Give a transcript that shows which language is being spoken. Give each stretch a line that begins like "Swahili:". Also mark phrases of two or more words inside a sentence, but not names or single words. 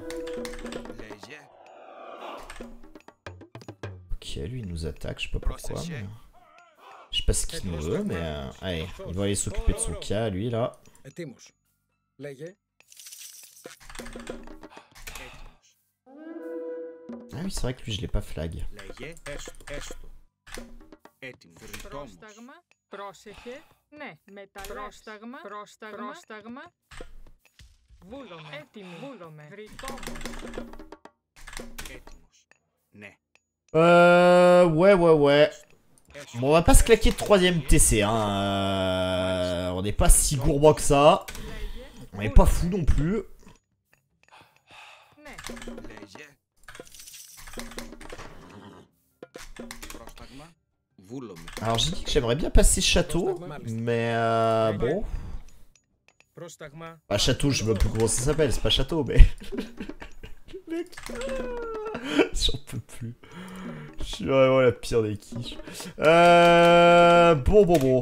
French: Ok, lui il nous attaque, je sais pas pourquoi. Mais... Je sais pas ce qu'il nous veut, mais allez, il va aller s'occuper de son cas, lui là. Ah, oui, c'est vrai que lui, je l'ai pas flag.
Greek: Πρόσταγμα, πρόσεχε, ναι, μεταλλεύς. Πρόσταγμα, βούλομαι, έτοιμη, βούλομαι, βρυτόμος. Έτοιμος, ναι.
French: Ouais. Bon, on va pas se claquer de 3ème TC, hein. On n'est pas si gourmand que ça. On est pas fou non plus.
Greek: Ναι. Λέγε. Πρόσταγμα, βούλομαι.
French: Alors, j'ai dit que j'aimerais bien passer château, mais bon. Bah, château, je sais même plus comment ça s'appelle, c'est pas château, mais. Le mec. J'en peux plus. Je suis vraiment la pire des quiches. Bon.